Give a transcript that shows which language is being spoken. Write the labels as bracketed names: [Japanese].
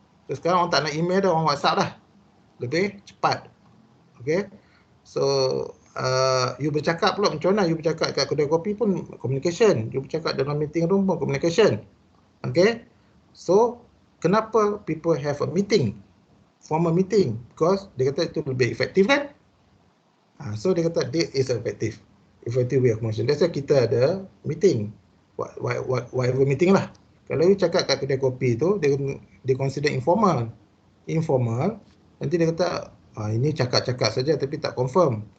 [Malay] So sekarang orang tak nak email dah, orang WhatsApp dah. Lebih cepat. Okay, so you bercakap pula macam mana? You bercakap kat kedai kopi pun communication. You bercakap dalam meeting room pun communication. [English] Okay, so kenapa people have a meeting, formal meeting? [Malay] Because dia kata itu lebih efektif kan? [English] So [Malay] dia kata [English] this is effective way of communication. [Malay] That's why kita ada meeting, whatever meeting lah. Kalau you cakap kat kedai kopi tu, dia consider informal. Nanti dia kata ini cakap-cakap saja tapi tak confirm.